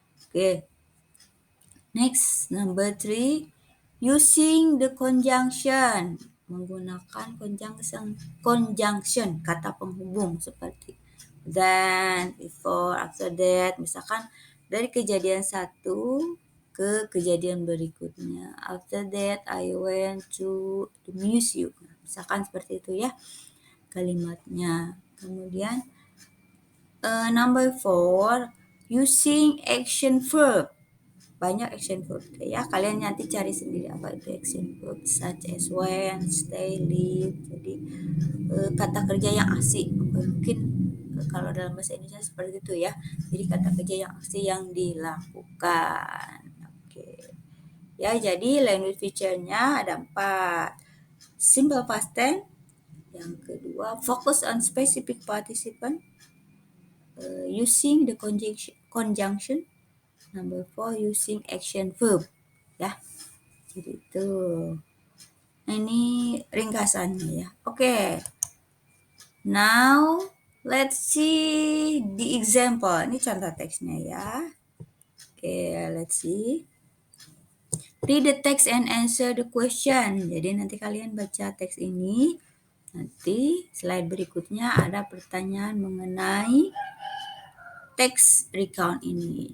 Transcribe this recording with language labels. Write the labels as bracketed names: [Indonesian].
[English] Oke, next number three, using the conjunction, [Indonesian] menggunakan conjunction kata penghubung seperti [English] then, before, after that. [Indonesian] Misalkan dari kejadian satu ke kejadian berikutnya. [English] After that, I went to the museum. [Indonesian] Misalkan seperti itu ya kalimatnya. Kemudian [English] number four, using action verb. [Indonesian] Banyak action verb ya. Kalian nanti cari sendiri apa itu action verb, [English] such as when, stay, live. [Indonesian] Jadi kata kerja yang asik. Mungkin kalau dalam bahasa Indonesia seperti itu ya. Jadi kata kerja yang asik yang dilakukan. Oke. Ya, jadi language feature-nya ada 4. [English] Simple past tense. [Indonesian] Yang kedua, [English] focus on specific participant. Using the conjunction. Number 4, using action verb. [Indonesian] Ya, jadi itu. Nah, ini ringkasannya ya. Oke. [English] Now, let's see the example. [Indonesian] Ini contoh teksnya ya. [English] Oke, let's see. Read the text and answer the question. [Indonesian] Jadi nanti kalian baca teks ini. Nanti slide berikutnya ada pertanyaan mengenai teks recount ini.